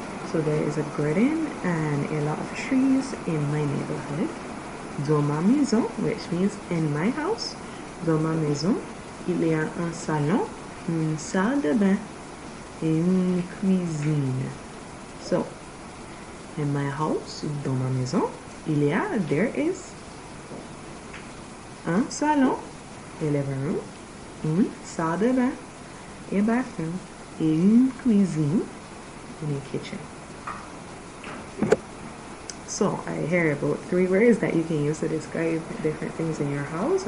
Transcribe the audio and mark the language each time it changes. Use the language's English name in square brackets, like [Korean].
[English] So there is a garden and a lot of trees in my neighborhood. [French] Dans ma maison, [English] which means in my house. [French] Dans ma maison, il y a un salon, une salle de bain, et une cuisine. [English] So, in my house, [French] dans ma maison, [English] there is [French] un salon et [English] living room, [French] une salle de bain et [English] bathroom, [French] et une cuisine [English] and a kitchen. So I hear about 3 words that you can use to describe different things in your house.